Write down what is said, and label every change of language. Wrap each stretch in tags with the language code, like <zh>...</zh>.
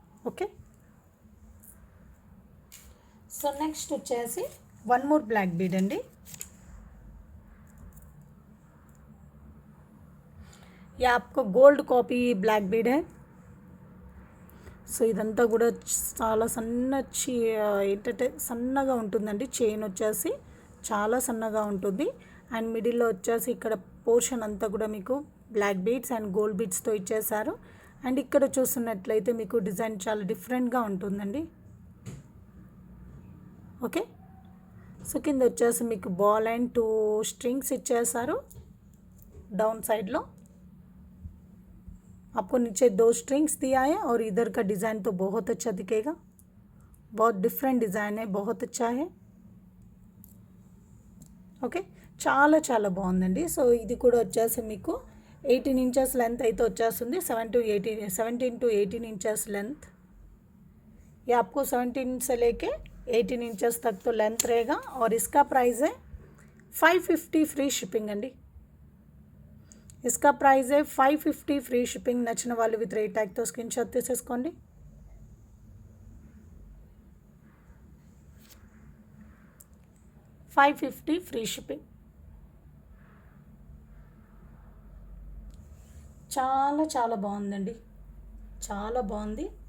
<te>Okay, so next వచ్చేసి one more black bead అండి.</te> <hi>ये आपको गोल्ड कॉपी ब्लैक बीड है.</hi> <te>సో ఇదంతా కూడా చాలా ఏంటంటే సన్నగా ఉంటుందండి. చైన్ వచ్చేసి చాలా సన్నగా ఉంటుంది అండ్ మిడిల్లో వచ్చేసి ఇక్కడ పోర్షన్ అంతా కూడా మీకు బ్లాక్ బీడ్స్ అండ్ గోల్డ్ బీడ్స్తో ఇచ్చేసారు. అండ్ ఇక్కడ చూస్తున్నట్లయితే మీకు డిజైన్ చాలా డిఫరెంట్గా ఉంటుందండి. ఓకే, సో కింద వచ్చేసి మీకు బాల్ అండ్ 2 స్ట్రింగ్స్ ఇచ్చేసారు डाउन साइड लो.</te> <hi>आपको नीचे 2 स्ट्रिंग्स दिया है और इधर का डिज़ाइन तो बहुत अच्छा दिखेगा. बहुत डिफरेंट डिज़ाइन है, बहुत अच्छा है.</hi> <te>ఓకే, చాలా చాలా బాగుందండి. సో ఇది కూడా వచ్చేసి మీకు 18 ఇంచెస్ లెంత్ అయితే వచ్చేస్తుంది.</te> <hi>17 to 18 इंचेस लेंथ. ये आपको 17 से लेके 18 इंचेस तक तो लेंथ रहेगा. और इसका प्राइस है 550 फ्री शिपिंग अंडी. इसका प्राइस है 550 फ्री शिपिंग.</hi> <te>నచ్చిన వాళ్ళు విత్ రేట్ ట్యాగ్తో స్క్రీన్ షాట్ తీసేసుకోండి.</te> <en>$550 free shipping.</en> <te>చాలా చాలా బాగుందండి, చాలా బాగుంది.</te>